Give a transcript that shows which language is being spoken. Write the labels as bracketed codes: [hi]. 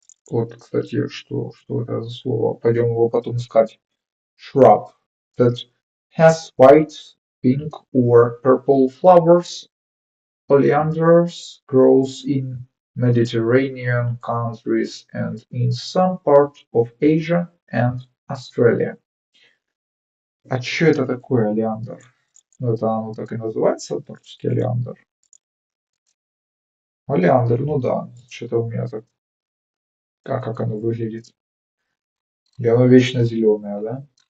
[ru] Вот, кстати, что это за слово? Пойдем его потом искать. [en] Shrub. That has white, pink or purple flowers. Oleander grows in Mediterranean countries and in some parts of Asia and Australia. [ru] А что это такое олеандр? Ну, это оно так и называется по-русски олеандр. Олеандр, ну да, что-то у меня так. Как оно выглядит? И оно вечно зеленое, да?